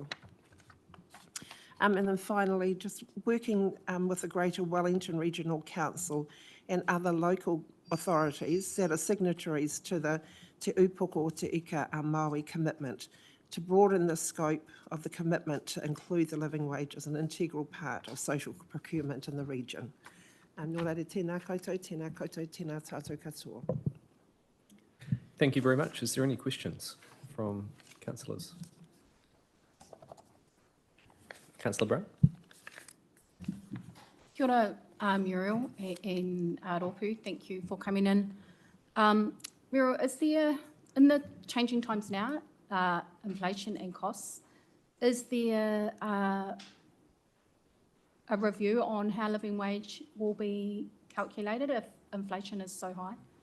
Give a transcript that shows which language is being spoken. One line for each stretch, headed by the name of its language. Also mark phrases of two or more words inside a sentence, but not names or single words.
English: And then finally, just working with the Greater Wellington Regional Council and other local authorities that are signatories to the Te Upoko Te Ika Maui commitment to broaden the scope of the commitment to include the living wage as an integral part of social procurement in the region.
Māori: Nō reira, tēnā koutou, tēnā koutou, tēnā tātou katoa.
English: Thank you very much. Is there any questions from councillors? Councillor Brown.
Māori: Kia ora,
English: Muriel and Ropu. Thank you for coming in. Muriel, is there, in the changing times now, inflation and costs, is there a review on how living wage will be calculated if inflation is so high?